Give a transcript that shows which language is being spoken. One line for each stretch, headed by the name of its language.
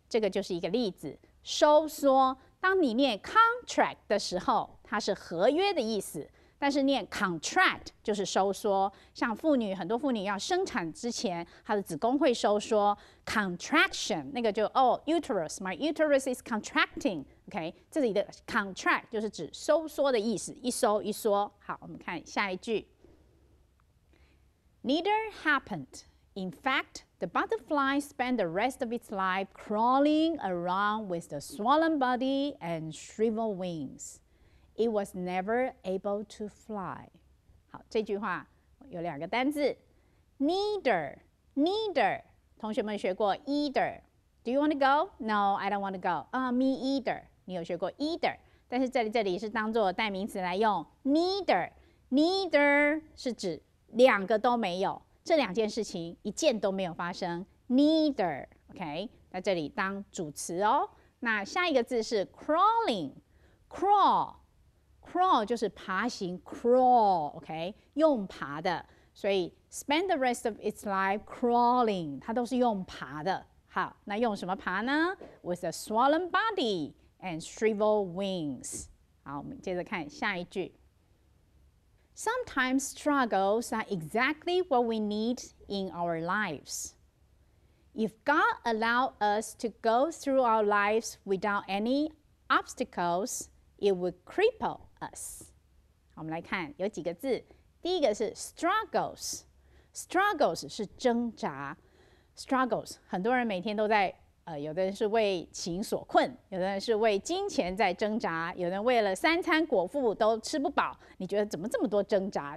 Chinese: 这个就是一个例子。收缩，当你念 contract 的时候，它是合约的意思，但是念 contract 就是收缩。像很多妇女要生产之前，她的子宫会收缩 ，contraction 那个就uterus，
English: my uterus is contracting。
Chinese: OK， 这里的 contract 就是指收缩的意思，一收一缩。好，我们看下一句。
English: Neither happened. In fact, the butterfly spent the rest of its life crawling around with the swollen body and shriveled wings. It was never able to fly.
Chinese: 好，这句话有两个单字 ，neither。同学们学过
English: either。Do you want to go? No, I don't want to go. Me either.
Chinese: 你有学过 either， 但是这里是当做代名词来用 neither。neither 是指两个都没有，这两件事情一件都没有发生 neither。OK， 在这里当主词哦。那下一个字是 crawling，crawl 就是爬行 crawl，OK， 用爬的，所以 spend the rest of its life crawling， 它都是用爬的。好，那用什么爬呢 ？
English: With a swollen body and shriveled wings。
Chinese: 好，我们接着看下一句。
English: Sometimes struggles are exactly what we need in our lives. If God allowed us to go through our lives without any obstacles, it would cripple us.
Chinese: 好，我们来看有几个字，第一个是 struggles 是挣扎 ，struggles 很多人每天都在有的人是为情所困，有的人是为金钱在挣扎，有人为了3餐果腹都吃不饱，你觉得怎么这么多挣扎？